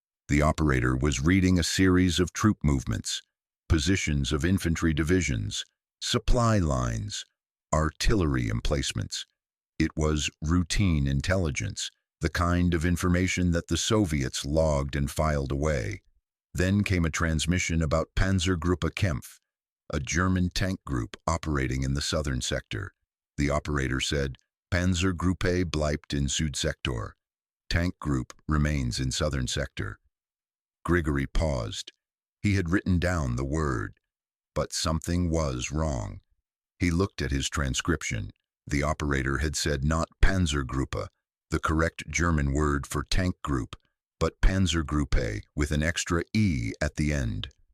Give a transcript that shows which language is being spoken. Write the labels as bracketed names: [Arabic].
[English] The operator was reading a series of troop movements, positions of infantry divisions, supply lines, artillery emplacements. It was routine intelligence, the kind of information that the Soviets logged and filed away. Then came a transmission about Panzergruppe Kämpf, a German tank group operating in the southern sector. The operator said, [German] Panzergruppe bleibt in Südsektor. [English] Tank group remains in southern sector. Grigory paused. He had written down the word, but something was wrong. He looked at his transcription. The operator had said not Panzergruppe, the correct German word for tank group, but Panzergruppe with an extra E at the end.